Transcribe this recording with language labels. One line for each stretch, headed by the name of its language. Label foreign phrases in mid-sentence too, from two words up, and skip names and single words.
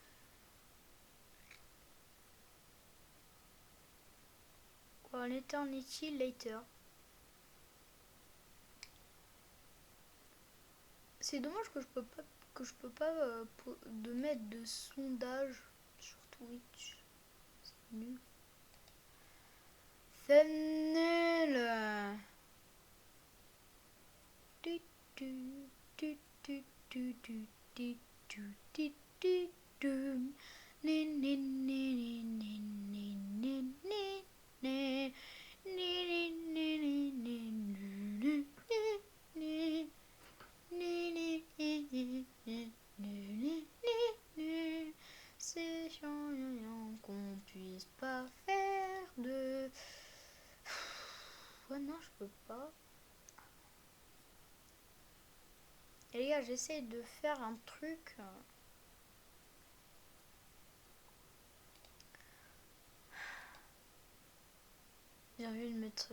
English: One Eternity Later.
French: C'est dommage que je peux pas de mettre de sondage sur Twitch. C'est nul. C'est nul. Tu, tu, tu, tu, tu, tu, tu, tu, tu, tu, tu. Ni, ni, ni, ni, ni, ni, ni, ni, ni. Ni, ni, ni, ni, ni, ni, ni, ni. C'est chiant qu'on puisse pas faire de... Ouais non, je peux pas. Et les gars, j'essaie de faire un truc... J'ai envie de mettre...